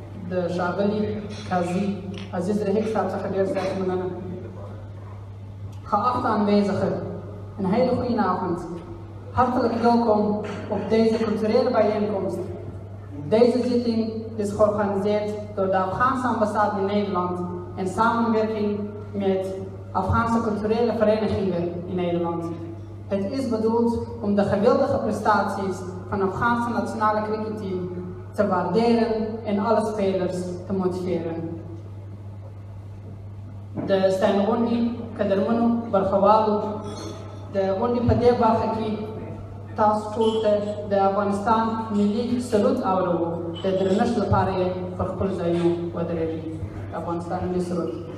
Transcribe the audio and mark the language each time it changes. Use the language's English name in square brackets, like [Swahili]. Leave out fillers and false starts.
[Pashto] د ښاغلي قاضي عزیز رحیق صاحب څخه ډېر زیات مننه. [Dutch] Geachte aanwezigen, een hele goede avond. Hartelijk welkom op deze culturele bijeenkomst. Deze zitting is georganiseerd door de Afghaanse ambassade in Nederland in samenwerking met Afghaanse culturele verenigingen in Nederland. Het is bedoeld om de geweldige prestaties van het Afghaanse nationale cricketteam te waarderen en alle spelers te motiveren. [Pashto] De ستاینغونډي قدرمنو برخوالو د غونډې په دې برخه کې تاسو ټول ته د افغانستان ملي سرود اورو. د درنښت لپاره یې پر خپل ځایونو ودرېږئ. د افغانستان ملي سرود.